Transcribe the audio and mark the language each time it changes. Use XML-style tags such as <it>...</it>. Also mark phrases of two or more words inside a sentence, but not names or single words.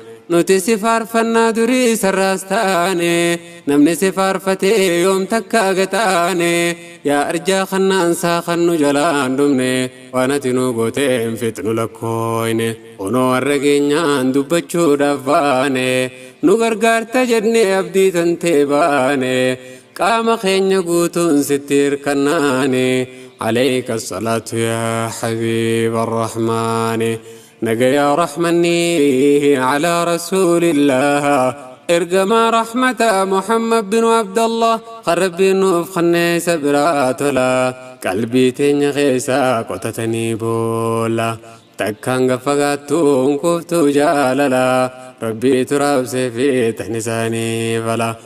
<om>Nuti si faarfannaa durii sarraas taane, namni si faarfatee yoom takka aga taane, yaa arjaa kannaansaa kan nu jalaan dhumne, waan ati nu goote hin fixnu lakkooyne. Kunoo har'a geenyaan dubbachuudhaaf baane, nu gargaarta jennee abdii tantee baane, qaama keenya guutuun sitti hirkannaane.</om> <ar>عليك الصلاة يا حبيب الرحمن.</ar> <om>Nagaya rahmanni</om> <ar>على رسول الله.</ar> <om>Ergama rahmata Muhammad bin Abdullah. Kan Rabbiin nuuf kanneessa biraa tola. Qalbii teenya keessa qotatanii boolla. Takkaan gaffa gaattuun kuftuu jaalala. Rabbii turaabsee fi tan isaanii fala.</om>